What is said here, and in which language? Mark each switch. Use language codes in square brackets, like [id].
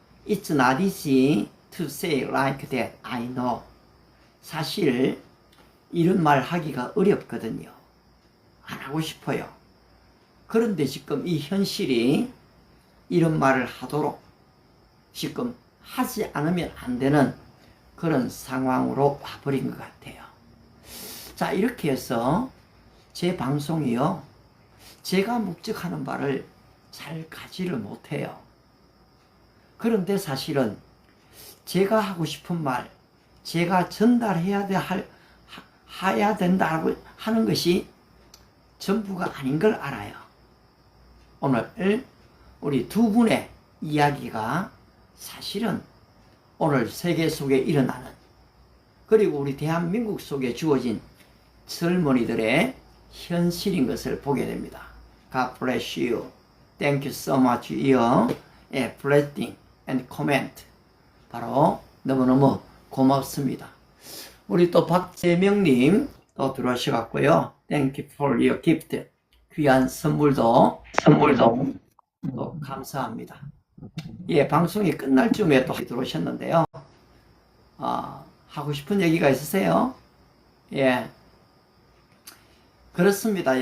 [en] It's not easy to say like that, I know. [ko] 사실 이런 말 하기가 어렵거든요. 안 하고 싶어요. 그런데 지금 이 현실이 이런 말을 하도록 지금 하지 않으면 안 되는 그런 상황으로 와버린 것 같아요. 자, 이렇게 해서 제 방송이요, 제가 목적하는 바를 잘 가지를 못해요. 그런데 사실은 제가 하고 싶은 말, 제가 전달해야 해야 된다고 하는 것이 전부가 아닌 걸 알아요. 오늘 우리 두 분의 이야기가 사실은 오늘 세계 속에 일어나는, 그리고 우리 대한민국 속에 주어진 젊은이들의 현실인 것을 보게 됩니다. [en] God bless you. Thank you so much your blessing and comment. [ko] 바로 너무너무 고맙습니다. 우리 또 박재명님 또 들어오셔갖고요. [en] Thank you for your gift. [ko] 귀한 선물도 또 감사합니다. 예, 방송이 끝날 쯤에 또 들어오셨는데요. 하고 싶은 얘기가 있으세요? 예. 그렇습니다.